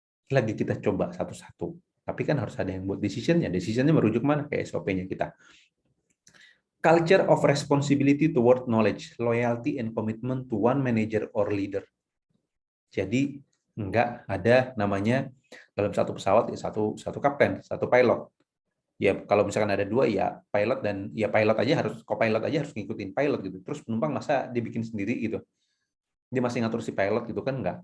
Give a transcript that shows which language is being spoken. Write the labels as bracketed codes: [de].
[id] Lagi kita coba satu-satu. Tapi kan harus ada yang buat decision-nya. Decision-nya merujuk mana? Ke SOP-nya kita. [en] Culture of responsibility toward knowledge, loyalty, and commitment to one manager or leader. [id] Jadi enggak ada namanya dalam satu pesawat ya satu kapten, satu pilot. Ya kalau misalkan ada dua ya pilot dan ya pilot aja harus co-pilot aja harus ngikutin pilot gitu. Terus penumpang masa dia bikin sendiri gitu. Dia masih ngatur si pilot gitu kan enggak.